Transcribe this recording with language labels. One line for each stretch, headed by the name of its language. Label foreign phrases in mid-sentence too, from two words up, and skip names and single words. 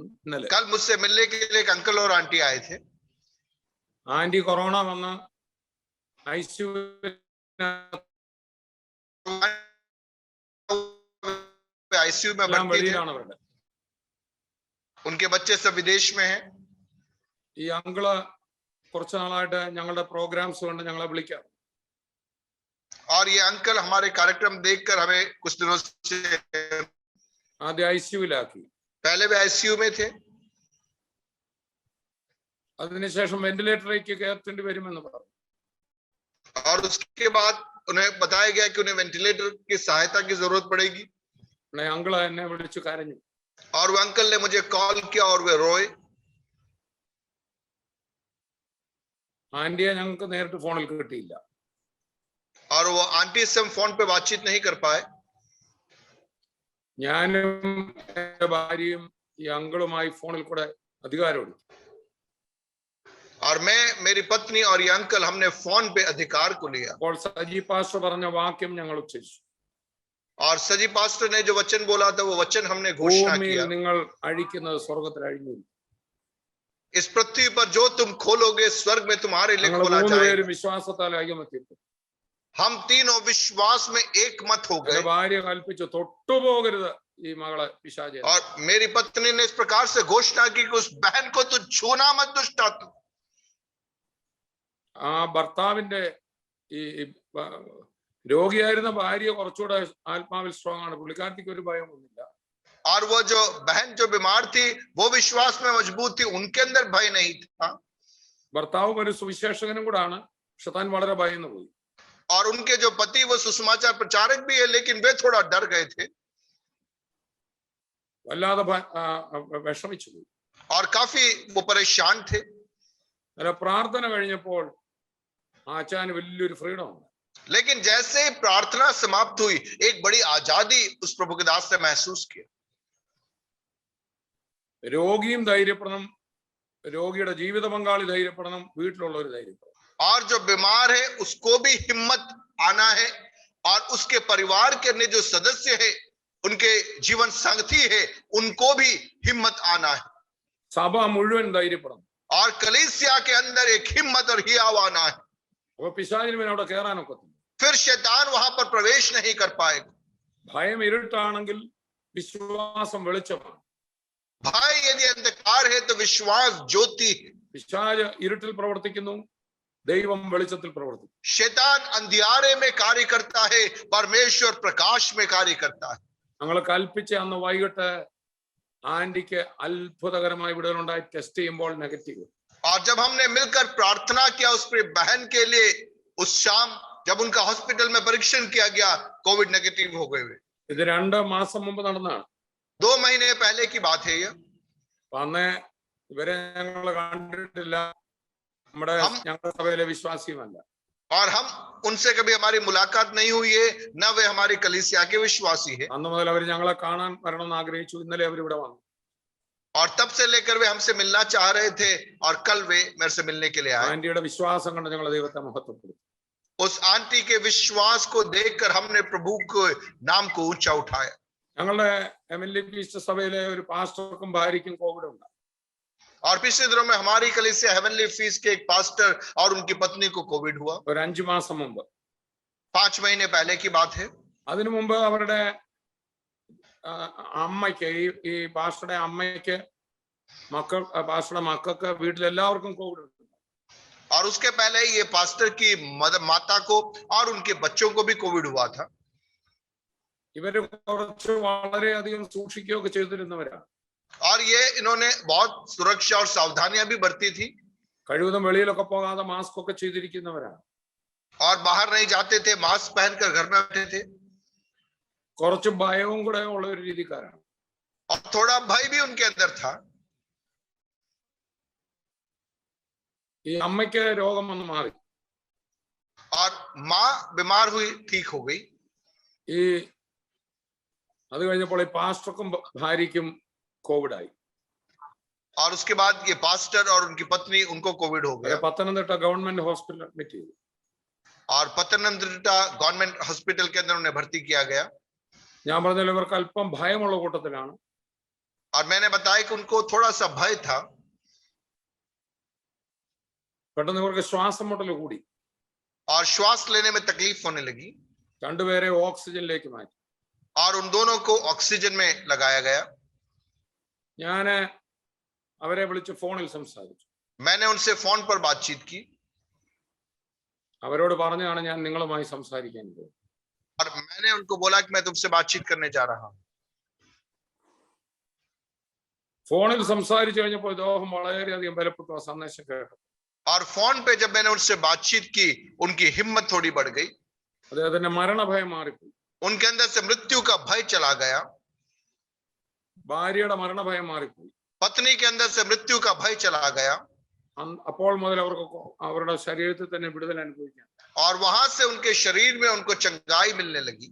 Malayalam: ഇന്നലെ
Hindi: कल मुझसे मिलने के लिए एक अंकल और आंटी आए थे.
Malayalam: ആന്റി കൊറോണ വന്ന് ICU
Hindi: में भर्ती थे. उनके बच्चे सब विदेश में हैं.
Malayalam: ഈ അങ്കിള് കുറച്ചു നാളായിട്ട് ഞങ്ങളുടെ പ്രോഗ്രാംസ് കൊണ്ട് ഞങ്ങളെ വിളിക്കാം.
Hindi: और ये अंकल हमारे कार्यक्रम देखकर हमें कुछ दिनों से
Malayalam: ആദ്യം ICU-ലാക്കി.
Hindi: पहले वे ICU में थे.
Malayalam: അതിനുശേഷം വെന്റിലേറ്ററിലേക്ക് കയറ്റേണ്ടി വരുമെന്ന് പറഞ്ഞു.
Hindi: और उसके बाद उन्हें बताया गया कि उन्हें वेंटिलेटर की सहायता की जरूरत पड़ेगी.
Malayalam: അങ്കിള് എന്നെ വിളിച്ചു കരഞ്ഞു.
Hindi: और वो अंकल ने मुझे कॉल किया और वे रोए.
Malayalam: ആന്റിയെ ഞങ്ങൾക്ക് നേരിട്ട് ഫോണിൽ കിട്ടിയില്ല.
Hindi: और वो आंटी से हम फोन पे बातचीत नहीं कर पाए.
Malayalam: ഞാനും എന്റെ ഭാര്യയും ഈ അങ്കിളുമായി ഫോണിൽ കൂടെ അധികാരം എടുത്തു.
Hindi: और मैं, मेरी पत्नी और ये अंकल, हमने फोन पे अधिकार को लिया.
Malayalam: അപ്പോൾ സജി പാസ്റ്റർ പറഞ്ഞ വാക്യം ഞങ്ങൾ ഉച്ചരിച്ചു.
Hindi: और सजी पास्टर ने जो वचन बोला था वो वचन हमने घोषणा किया.
Malayalam: നിങ്ങൾ അഴിക്കുന്നത് സ്വർഗ്ഗത്തിൽ അഴിഞ്ഞു.
Hindi: इस पृथ्वी पर जो तुम खोलोगे स्वर्ग में तुम्हारे लिए खोला जाएगा.
Malayalam: വിശ്വാസത്താൽ ഐക്യമത്യപ്പെട്ടു.
Hindi: हम तीनों विश्वास में एक मत हो गए.
Malayalam: ഭാര്യ കൽപ്പിച്ചു തൊട്ടുപോകരുത് ഈ മകളെ പിശാചേ.
Hindi: और मेरी पत्नी ने इस प्रकार से घोषणा की कि उस बहन को तू छूना मत दुष्ट आत्मा.
Malayalam: ആ ഭർത്താവിന്റെ ഈ രോഗിയായിരുന്ന ഭാര്യ കുറച്ചുകൂടെ ആത്മാവിൽ സ്ട്രോങ് ആണ്. പുള്ളിക്കാരത്തിക്ക് ഒരു ഭയമൊന്നുമില്ല.
Hindi: और वो जो बहन जो बीमार थी वो विश्वास में मजबूत थी, उनके अंदर भय नहीं था.
Malayalam: ഭർത്താവും ഒരു സുവിശേഷകനും കൂടാണ്, പക്ഷെ താൻ വളരെ ഭയന്നു പോയി.
Hindi: और उनके जो पति वो सुसमाचार प्रचारक भी है, लेकिन वे थोड़ा डर गए थे.
Malayalam: വല്ലാതെ വിഷമിച്ചു പോയി.
Hindi: और काफी वो परेशान थे.
Malayalam: പ്രാർത്ഥന കഴിഞ്ഞപ്പോൾ ആച്ചാന് വലിയൊരു ഫ്രീഡം ഉണ്ട്.
Hindi: लेकिन जैसे ही प्रार्थना समाप्त हुई एक बड़ी आजादी उस प्रभु के दास ने महसूस किया.
Malayalam: രോഗിയും ധൈര്യപ്പെടണം, രോഗിയുടെ ജീവിത പങ്കാളി ധൈര്യപ്പെടണം, വീട്ടിലുള്ളവർ ധൈര്യപ്പെടണം.
Hindi: और जो बीमार है उसको भी हिम्मत आना है, और उसके परिवार के अन्य जो सदस्य है, उनके जीवन साथी है, उनको भी हिम्मत आना है.
Malayalam: സഭ മുഴുവൻ ധൈര്യപ്പെടണം.
Hindi: और कलीसिया के अंदर एक हिम्मत और हियाव आना है.
Malayalam: അപ്പൊ പിശാചിന് അവിടെ കയറാനൊക്കത്തില്ല.
Hindi: फिर शैतान वहां पर प्रवेश नहीं कर पाएगा.
Malayalam: ഭയം ഇരുട്ടാണെങ്കിൽ വിശ്വാസം വെളിച്ചമാണ്.
Hindi: भाई यदि अंधकार है तो विश्वास ज्योति है.
Malayalam: പിശാച് ഇരുട്ടിൽ പ്രവർത്തിക്കുന്നു, ദൈവം വെളിച്ചത്തിൽ പ്രവർത്തിക്കുന്നു.
Hindi: शैतान अंधियारे में कार्य करता है, परमेश्वर प्रकाश में कार्य करता है.
Malayalam: ഞങ്ങൾ കൽപ്പിച്ച അന്ന് വൈകിട്ട് ആന്റിക്ക് അത്ഭുതകരമായി വിടുതലുണ്ടായി. ടെസ്റ്റ് ചെയ്യുമ്പോൾ നെഗറ്റീവ്.
Hindi: और जब हमने मिलकर प्रार्थना किया उस पर बहन के लिए, उस शाम जब उनका हॉस्पिटल में परीक्षण किया गया, कोविड नेगेटिव हो गए.
Malayalam: ഇത് 2 മാസം മുമ്പ് നടന്നതാണ്.
Hindi: 2 महीने पहले की बात है ये.
Malayalam: അന്ന് ഇവരെ ഞങ്ങൾ കണ്ടിട്ടില്ല, ഞങ്ങളുടെ സഭയിലെ വിശ്വാസിയുമല്ല.
Hindi: और हम उनसे कभी हमारी मुलाकात नहीं हुई है, न वे हमारी कलीसिया के विश्वासी है.
Malayalam: അന്ന് മുതൽ അവർ ഞങ്ങളെ കാണാൻ വരണമെന്ന് ആഗ്രഹിച്ചു. ഇന്നലെ അവർ ഇവിടെ വന്നു.
Hindi: और तब से लेकर वे हमसे मिलना चाह रहे थे, और कल वे मेरे से मिलने के लिए आए.
Malayalam: ആന്റിയുടെ വിശ്വാസം കൊണ്ട് ഞങ്ങൾ ദൈവത്തെ മഹത്വപ്പെടുത്തി.
Hindi: उस आंटी के विश्वास को देखकर हमने प्रभु को नाम को ऊंचा उठाया.
Malayalam: ഞങ്ങളുടെ എമിലി പീസ്റ്റ് സഭയിലെ ഒരു പാസ്റ്റർക്കും ഭാര്യയ്ക്കും കോവിഡ് ഉണ്ട്.
Hindi: और पिछले दिनों में हमारी कलीसिया हेवनली फीस के एक पास्टर और उनकी पत्नी को कोविड हुआ.
Malayalam: ഒരു 5 മാസം മുമ്പ്.
Hindi: 5 महीने पहले की बात है.
Malayalam: അതിനു മുമ്പ് അവരുടെ അമ്മയ്ക്ക്, ഈ പാസ്റ്ററുടെ അമ്മയ്ക്ക്, പാസ്റ്ററുടെ മക്കൾക്ക്, വീട്ടിലെല്ലാവർക്കും കോവിഡ് ഉണ്ട്.
Hindi: और उसके पहले ये पास्टर की माता को और उनके बच्चों को भी कोविड हुआ था.
Malayalam: ഇവര് കുറച്ച് വളരെയധികം സൂക്ഷിക്കുകയൊക്കെ ചെയ്തിരുന്നവരാണ്.
Hindi: और ये इन्होंने बहुत सुरक्षा और सावधानियां भी बरती थी.
Malayalam: കഴിവതും വെളിയിലൊക്കെ പോകാതെ മാസ്ക് ഒക്കെ ചെയ്തിരിക്കുന്നവരാണ്.
Hindi: और बाहर नहीं जाते थे, मास्क पहनकर घर में बैठे थे.
Malayalam: കുറച്ച് ഭയവും കൂടെ ഉള്ള ഒരു രീതിക്കാരാണ്.
Hindi: और थोड़ा भय भी उनके अंदर था.
Malayalam: ഈ അമ്മയ്ക്ക് രോഗം വന്ന് മാറി.
Hindi: और माँ बीमार हुई, ठीक हो गई.
Malayalam: ഈ അത് കഴിഞ്ഞപ്പോൾ ഈ പാസ്റ്റർക്കും ഭാര്യയ്ക്കും കോവിഡ് ആയി.
Hindi: और उसके बाद ये पास्टर और उनकी पत्नी, उनको कोविड हो गया.
Malayalam: പത്തനംതിട്ട ഗവൺമെന്റ് ഹോസ്പിറ്റൽ അഡ്മിറ്റ് ചെയ്തു.
Hindi: और पतनमतिट्टा गवर्नमेंट हॉस्पिटल के अंदर उन्हें भर्ती किया गया.
Malayalam: ഞാൻ പറഞ്ഞല്ലോ ഇവർക്ക് അല്പം ഭയമുള്ള കൂട്ടത്തിലാണ്.
Hindi: और मैंने बताया कि उनको थोड़ा सा भय था.
Malayalam: പെട്ടെന്ന് ഇവർക്ക് ശ്വാസം മുട്ടൽ കൂടി.
Hindi: और श्वास लेने में तकलीफ होने लगी.
Malayalam: രണ്ടുപേരെ ഓക്സിജനിലേക്ക് മാറ്റി.
Hindi: और उन दोनों को ऑक्सीजन में लगाया गया.
Malayalam: ഞാന് അവരെ വിളിച്ച് ഫോണിൽ സംസാരിച്ചു.
Hindi: मैंने उनसे फोन पर बातचीत की.
Malayalam: അവരോട് പറഞ്ഞാണ് ഞാൻ നിങ്ങളുമായി സംസാരിക്കാൻ പോകുന്നത്.
Hindi: और मैंने उनको बोला कि मैं तुमसे बातचीत करने जा रहा हूं.
Malayalam: ഫോണിൽ സംസാരിച്ചു കഴിഞ്ഞപ്പോൾ ദേഹം വളരെയധികം ബലപ്പെട്ടു ആ സന്ദേശം കേട്ടു.
Hindi: और फोन पे जब मैंने उनसे बातचीत की, उनकी हिम्मत थोड़ी बढ़ गई.
Malayalam: അദ്ദേഹത്തിന്റെ മരണഭയം മാറിപ്പോയി.
Hindi: उनके अंदर से मृत्यु का भय चला गया.
Malayalam: ഭാര്യയുടെ മരണഭയം മാറിപ്പോയി.
Hindi: पत्नी के अंदर से मृत्यु का भय चला गया.
Malayalam: അപ്പോൾ മുതൽ അവർക്ക് അവരുടെ ശരീരത്തിൽ തന്നെ വിടുതൽ അനുഭവിക്കാം.
Hindi: और वहां से उनके शरीर में उनको चंगाई मिलने लगी.